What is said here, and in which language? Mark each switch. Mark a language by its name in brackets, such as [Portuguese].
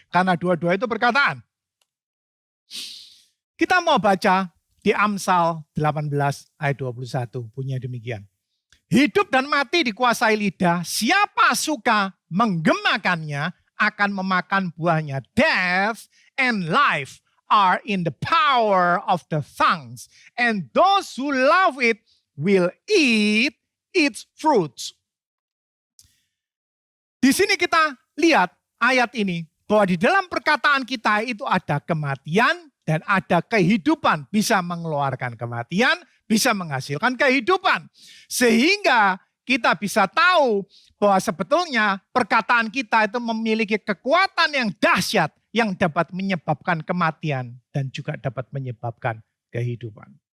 [Indonesian] Karena dua-dua itu perkataan. Kita mau baca di Amsal 18 ayat 21 punya demikian. Hidup dan mati dikuasai lidah, siapa suka menggemakannya akan memakan buahnya. [English] Death and life are in the power of the tongues, and those who love it will eat its fruits. [Indonesian] Di sini kita lihat ayat ini, bahwa di dalam perkataan kita itu ada kematian, dan ada kehidupan, bisa mengeluarkan kematian, bisa menghasilkan kehidupan. Sehingga kita bisa tahu bahwa sebetulnya perkataan kita itu memiliki kekuatan yang dahsyat yang dapat menyebabkan kematian dan juga dapat menyebabkan kehidupan.